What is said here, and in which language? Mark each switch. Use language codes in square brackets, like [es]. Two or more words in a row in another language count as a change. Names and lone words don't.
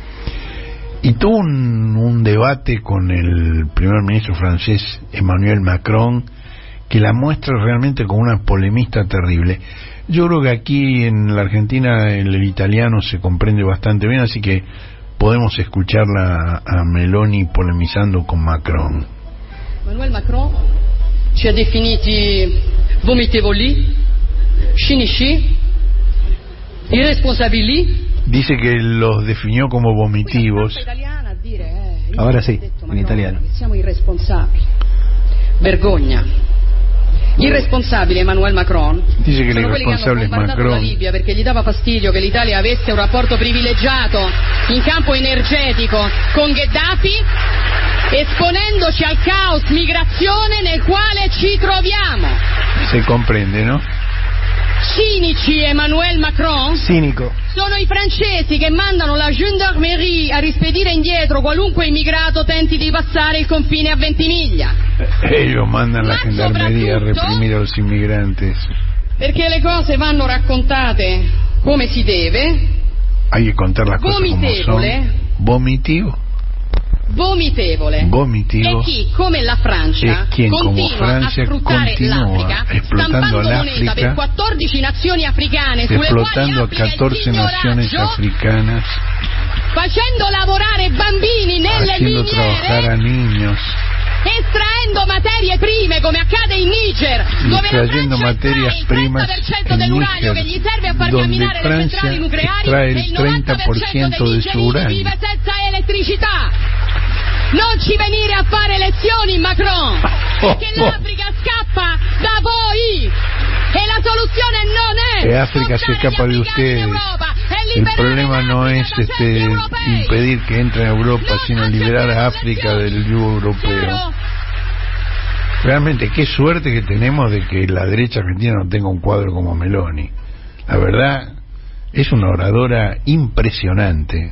[es] Y tuvo un debate con el primer ministro francés Emmanuel Macron, que la muestra realmente como una polemista terrible. Yo creo que aquí en la Argentina el italiano se comprende bastante bien, así que podemos escucharla a Meloni polemizando con Macron. [it] Emmanuel Macron ci ha definiti vomitevoli, cinici, irresponsabili. [es] Dice que los definió como vomitivos. Ahora sí, en italiano. [it] Siamo irresponsabili. Vergogna. Irresponsabile Emmanuel Macron. Dice che sono quelli che hanno bombardato la Libia perché gli dava fastidio che l'Italia avesse un rapporto privilegiato in campo energetico con Gheddafi, esponendoci al caos migrazione nel quale ci troviamo. [es] Se comprende, ¿no? [it] Cinici Emmanuel Macron. Cinico. Sono i francesi che mandano la gendarmerie a rispedire indietro qualunque immigrato tenti di passare il confine a Ventimiglia. [es] Ellos mandan la gendarmería a reprimir a los inmigrantes. [it] Perché le cose vanno raccontate come si deve. [es] Hay que contar las cosas como son. Vomitivo. [it] Vomitevole. E chi, come la Francia, continua a sfruttare l'Africa, stampando moneta per 14 nazioni africane, [es] explotando a 14 naciones africanas, [it] facendo lavorare bambini nelle [es] haciendo trabajar a niños, [it] estraendo materie prime come accade in Niger, dove [es] extrayendo materias primas en Níger, donde Francia extrae el 30% de su uranio. [it] Non ci venire a fare lezioni, Macron, perché l'Africa scappa da voi e la soluzione non è [es] que África se escapa de ustedes. El problema no es impedir que entre a Europa, sino liberar a África del yugo europeo. Realmente, qué suerte que tenemos de que la derecha argentina no tenga un cuadro como Meloni. La verdad, es una oradora impresionante.